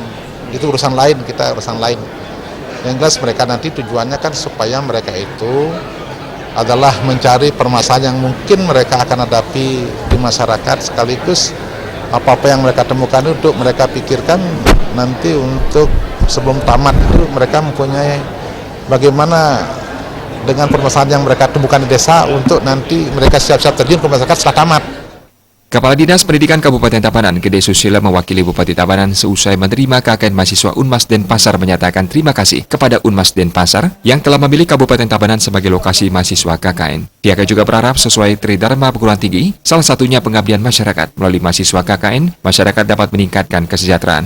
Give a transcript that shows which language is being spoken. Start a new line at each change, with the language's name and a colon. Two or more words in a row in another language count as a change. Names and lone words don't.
Indonesian: Itu urusan lain, kita urusan lain. Yang jelas mereka nanti tujuannya kan supaya mereka itu adalah mencari permasalahan yang mungkin mereka akan hadapi di masyarakat, sekaligus apa-apa yang mereka temukan untuk mereka pikirkan nanti untuk sebelum tamat itu mereka mempunyai bagaimana dengan permasalahan yang mereka temukan di desa untuk nanti mereka siap-siap terjun ke masyarakat setelah tamat. Kepala Dinas Pendidikan Kabupaten Tabanan, Gede Susila, mewakili Bupati Tabanan seusai menerima KKN mahasiswa Unmas Denpasar menyatakan terima kasih kepada Unmas Denpasar yang telah memilih Kabupaten Tabanan sebagai lokasi mahasiswa KKN. Pihaknya juga berharap sesuai tridharma perguruan tinggi, salah satunya pengabdian masyarakat. Melalui mahasiswa KKN, masyarakat dapat meningkatkan kesejahteraan.